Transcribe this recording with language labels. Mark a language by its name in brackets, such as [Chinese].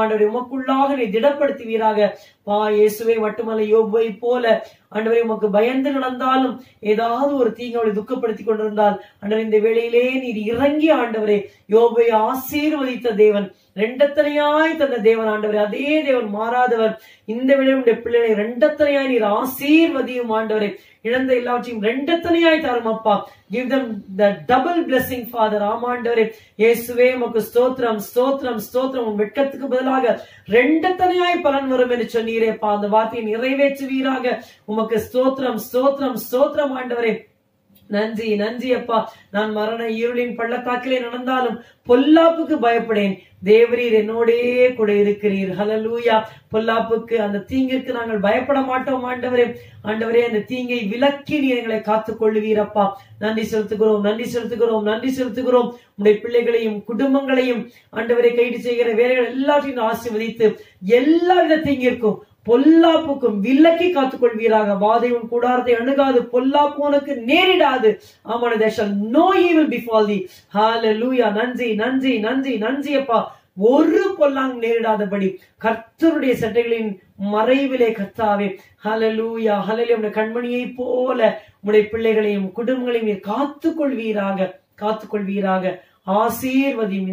[Tamil] ஆண்டவரை உமக்குள்ளாக நீர் திடப்படுத்துவீராக. பா இயேசுவை மட்டுமல்ல, யோபை போல ஆண்டவரை உமக்கு பயந்து நடந்தாலும் ஏதாவது ஒரு தீங்கு அவளை துக்கப்படுத்தி கொண்டிருந்தால் ஆண்டவர், இந்த வேளையிலே நீர் இறங்கி ஆண்டவரே யோபை ஆசீர்வதித்த தேவன், ரெண்டத்தனையாய் தந்த தேவன் ஆண்டவரே, அதே தேவன் மாறாதவர். இந்த வேளையுடைய பிள்ளைகளை ரெண்டத்தனையாய் நீர் ஆசீர்வதியும் ஆண்டவரே. இழந்த எல்லாவற்றையும் ரெண்டத்தனையாய் தரும் அப்பா. [English] Give them the double blessing, Father. [Tamil] ஆமாண்டவரே இயேசுவே, உமக்கு ஸ்தோத்திரம், ஸ்தோத்திரம், ஸ்தோத்திரம். உன் வெட்கத்துக்கு பதிலாக ரெண்டத்தனையாய் பலன் வரும் என்று சொன்னீரேப்பா. அந்த வார்த்தையை நிறைவேற்றுவீராக. உமக்கு ஸ்தோத்திரம், ஸ்தோத்திரம், ஸ்தோத்திரம் ஆண்டவரே. நன்றி, நன்றி அப்பா. நான் மரண இருளின் பள்ளத்தாக்கிலே நடந்தாலும் பொல்லாப்புக்கு பயப்படேன், தேவரீர் என்னோடே கூட இருக்கிறீர். ஹல்லேலூயா. பொல்லாப்புக்கு, அந்த தீங்கிற்கு நாங்கள் பயப்பட மாட்டோம் ஆண்டவரே. ஆண்டவரே, அந்த தீங்கை விலக்கி நீர் எங்களை காத்துக் கொள்ளுவீரப்பா. நன்றி செலுத்துகிறோம், நன்றி செலுத்துகிறோம், நன்றி செலுத்துகிறோம். உடைய பிள்ளைகளையும் குடும்பங்களையும் ஆண்டவரை கைது செய்கிற வேலைகள் எல்லாத்தையும் ஆசீர்வதித்து எல்லாவித தீங்கிற்கும் பொல்லாப்புக்கும் விலக்கி காத்துக் கொள்வீராக. வாதை உன் கூடாரத்தை அணுகாது, பொல்லாப்பு உனக்கு நேரிடாது. ஆமாம், [English] there shall no evil befall thee. [Tamil] Hallelujah. நன்றி, நன்றி, நன்றி, நன்றி அப்பா. ஒரு பொல்லாங்கு நேரிடாதபடி கர்த்தருடைய சட்டைகளின் மறைவிலே கர்த்தாவே, ஹல்லேலூயா, ஹல்லேலூயா, உடைய கண்மணியை போல உடைய பிள்ளைகளையும் குடும்பங்களையும் நீர் காத்துக் கொள்வீராக, காத்துக் கொள்வீராக. ஆசீர்வதியும்.